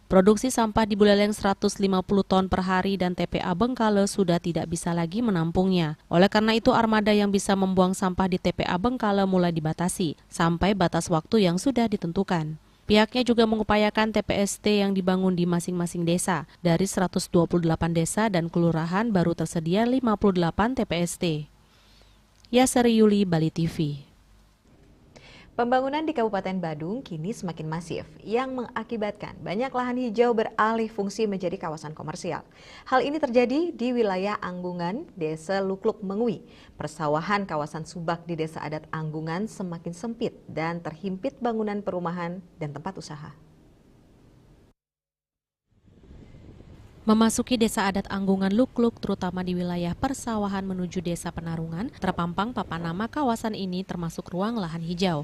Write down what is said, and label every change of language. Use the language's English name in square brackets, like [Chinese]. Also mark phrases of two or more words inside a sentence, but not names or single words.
[Indonesian] Produksi sampah di Buleleng 150 ton per hari dan TPA Bengkale sudah tidak bisa lagi menampungnya. Oleh karena itu armada yang bisa membuang sampah di TPA Bengkale mulai dibatasi sampai batas waktu yang sudah ditentukan. Pihaknya juga mengupayakan TPST yang dibangun di masing-masing desa. Dari 128 desa dan kelurahan baru tersedia 58 TPST. Yasari Yuli, Bali TV. Pembangunan di Kabupaten Badung kini semakin masif yang mengakibatkan banyak lahan hijau beralih fungsi menjadi kawasan komersial. Hal ini terjadi di wilayah Anggungan, Desa Lukluk Mengui. Persawahan kawasan Subak di Desa Adat Anggungan semakin sempit dan terhimpit bangunan perumahan dan tempat usaha. Memasuki Desa Adat Anggungan Lukluk, terutama di wilayah persawahan menuju Desa Penarungan, terpampang papan nama kawasan ini termasuk ruang lahan hijau.